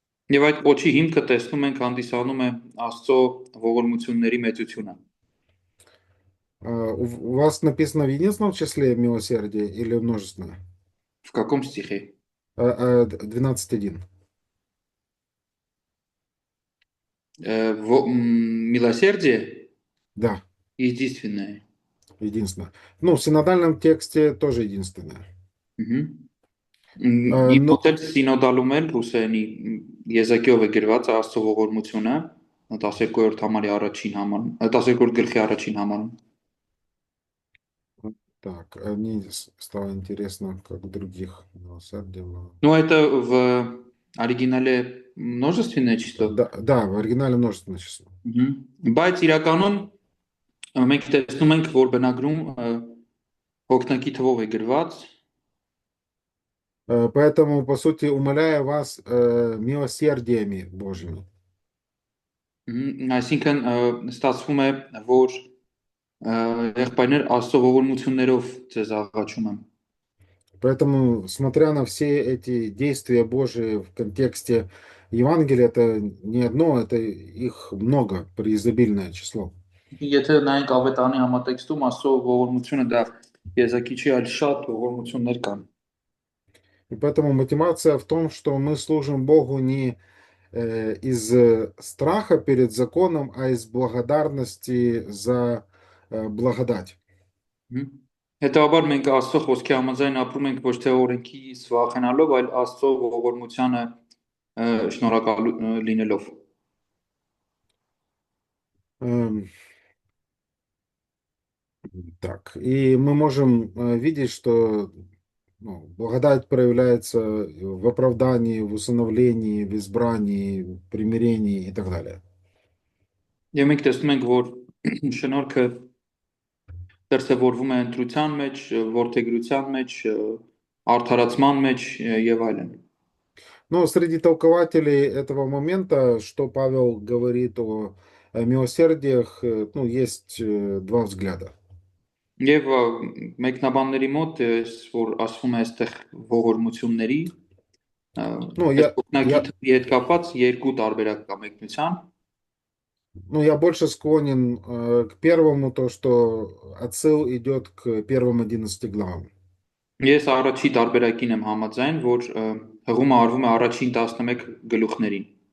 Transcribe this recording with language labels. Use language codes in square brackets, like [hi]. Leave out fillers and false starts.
[hy] Եվ այդ կոչի հիմքը տեսնում ենք հանդիսանում է Աստծո ողորմությունների մեծությունը։ [ru] У вас написано в единственном числе милосердие или множественное? В каком стихе? 12.1. Милосердие Да, единственное. единственное. Ну, в синодальном тексте тоже единственное. [hy] Իմ մոտ սինոդալում էլ ռուսերենի եզակիով է գրված Աստծո ողորմությունը 12-րդ համարի առաջին համարում, 12-րդ գլխի առաջին համարում։ [ru] Так, мне стало интересно, как других милосердие было. Ну, это в оригинале множественное число. Да, в оригинале множественное число. [hy] Բայց իրականում մենք տեսնում ենք, որ բնագրում հոգնակի թվով է գրված. [ru] Поэтому, по сути, умоляю вас милосердиями Божьими. [hy] Այսինքն ստացվում է, որ եղբայրներ Աստծո ողորմություններով ձեզ աղաչում եմ։ [ru] Поэтому, смотря на все эти действия Божии в контексте Евангелия, это не одно, это их много, преизобильное число. [hy] Եթե նայենք ավետարանի համատեքստում Աստծո ողորմությունը դա եզակի չի, այլ շատ ողորմություններ կան։ [ru] И поэтому мотивация в том, что мы служим Богу не из страха перед законом, а из благодарности за благодать. [hy] Հետաբար մենք Աստծո խոսքի համաձայն ապրում ենք ոչ թե օրենքից վախենալով, այլ Աստծո ողորմությանը շնորհակալ լինելով։ [ru] Эм, Так, и мы можем видеть, что ну, благодать проявляется в оправдании, в усыновлении, в избрании, в примирении и так далее. [hy] Եվ մենք տեսնում ենք, որ շնորհքը դրսևորվում է ընտրության մեջ, որդեգրության մեջ, արդարացման մեջ եւ այլն։ [ru] Но среди толкователей этого момента, что Павел говорит о милосердиях, ну, есть два взгляда. [hy] Եվ մեկնաբանների մոտ որ ասվում է այստեղ ողորմությունների [ru] Ну, [hy] այս [ru] я, [hy] օգնակի հետ կապված երկու տարբերակ կա մեկնության։ [ru] ну, я больше склонен к первому, то, что отсыл идет к первым 11 главам. [hy] Ես առաջի տարբերակին եմ համաձայն, որ հղումը արվում է առաջին 11 գլուխներին։